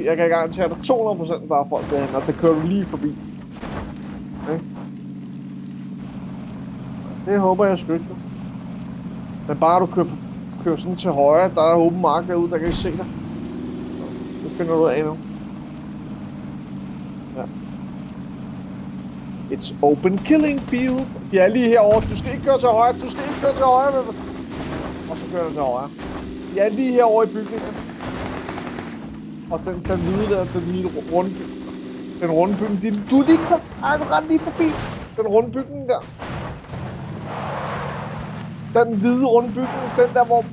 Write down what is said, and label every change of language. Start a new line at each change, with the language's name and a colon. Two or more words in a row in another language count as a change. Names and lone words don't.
Danish: Jeg kan garantere dig 200% der er folk derhen, og det kører du lige forbi. Okay? Det håber jeg sgu ikke. Men bare du kører sådan til højre, der er åben mark derude, der kan I se dig. Det finder du af nu. Ja.
English: It's open killing field.
Danish: De er lige herovre. Du skal ikke køre til højre. Du skal ikke køre til højre. Og så kører du til højre. De er lige herovre i bygningen. Og den hvide der, den lille runde, den runde bygning. Du er lige kommet. Du render lige forbi den runde bygning der. Den hvide runde bygning, den der hvor...